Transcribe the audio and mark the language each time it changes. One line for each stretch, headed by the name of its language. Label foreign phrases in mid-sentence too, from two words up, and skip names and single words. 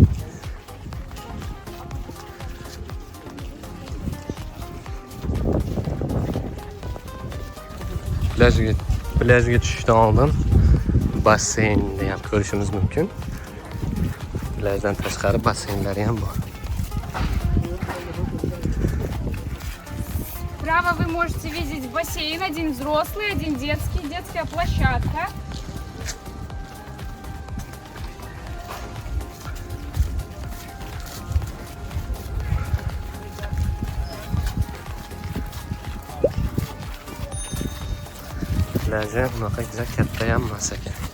Uzbek: Plajga tushishdan oldin basseynni ham ko'rishimiz mumkin. Plajdan tashqari basseynlari ham bor.
Russian: Справа вы можете видеть бассейн, один взрослый, один детский, детская площадка.
Uzbek: Plaja bunaqa juda katta ham emas ekan.